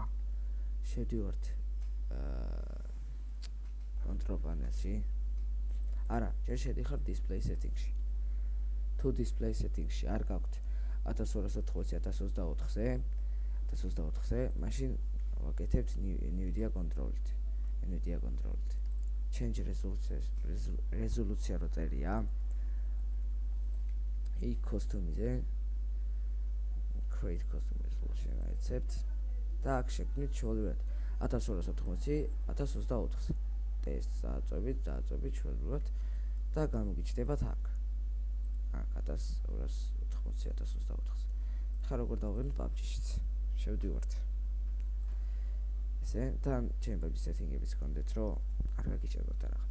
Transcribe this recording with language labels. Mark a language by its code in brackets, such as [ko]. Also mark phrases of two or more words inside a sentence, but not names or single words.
[ka] შევდივართ [en] control panel-ში. [ka] არა, ჯერ შედიხარ [en] display setting-ში. [ka] თუ [en] display setting-ში [ka] არ გაქვთ 1280-1024-ზე, მაშინ ვაკეთებთ NVIDIA control-ით. [en] Change resolution [ka] რო წერია. იქ [en] custom-ზე create custom resolution accept [ka] და აქ შექმნით ჩვეულებრივად 1280-1024-ზე. ტესტს დააწვევით ჩვეულებრივად და გამოგიჩნდებათ აქ. 1280-1024-ზე. ხა როგორ დავღებნით PUBG-შიც. შევდივართ. ესე თან ჩემი PUBG setting-ებიც გქონდეთ, რომ არ გაგიჭირებათ რაღაც.